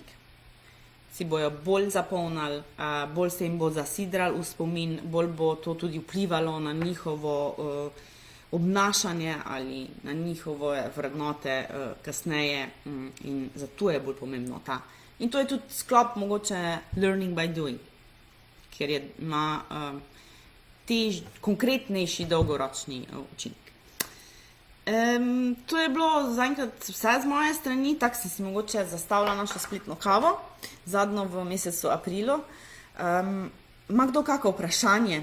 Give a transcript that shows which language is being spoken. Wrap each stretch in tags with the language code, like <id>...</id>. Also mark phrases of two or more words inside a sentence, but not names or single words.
<sl>Si bojo bolj zapomnili, bolj se jim bo zasidral v spomin, bolj bo to tudi vplivalo na njihovo obnašanje ali na njihove vrednote kasneje in zato je bolj pomembno ta. In to je tudi sklop mogoče</sl> <en>learning by doing,</en> <sl>ker je ima konkretnejši dolgoročni učinek. To je bilo zaenkrat vse z moje strani, tako sem si mogoče zastavila našo spletno kavo, zadnjo v mesecu aprilu. Ima kdo kako vprašanje?</sl>